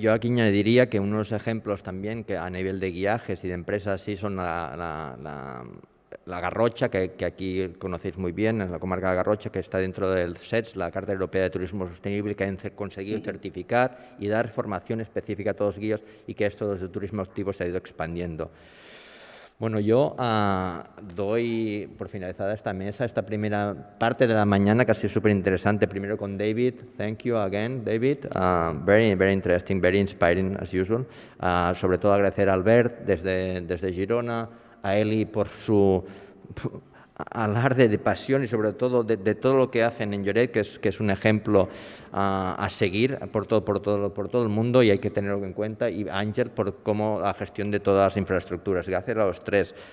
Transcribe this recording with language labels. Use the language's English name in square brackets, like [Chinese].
[Spanish] Yo aquí añadiría que unos ejemplos también que a nivel de guiajes y de empresas sí son la Garrocha, que aquí conocéis muy bien, en la comarca de Garrocha, que está dentro del CETS, la Carta Europea de Turismo Sostenible, que han conseguido certificar y dar formación específica a todos los guías y que esto desde el turismo activo se ha ido expandiendo. Bueno, yo doy por finalizada esta mesa, esta primera parte de la mañana, que ha sido súper interesante, primero con David. [English] Thank you again, David. Very, very interesting, very inspiring, as usual. [Spanish] Sobre todo agradecer a Albert desde Girona, a Eli por su alarde de pasión y sobre todo de todo lo que hacen en Lloret, que es un ejemplo a seguir por todo el mundo y hay que tenerlo en cuenta, y a Ángel por cómo la gestión de todas las infraestructuras. Gracias a los tres.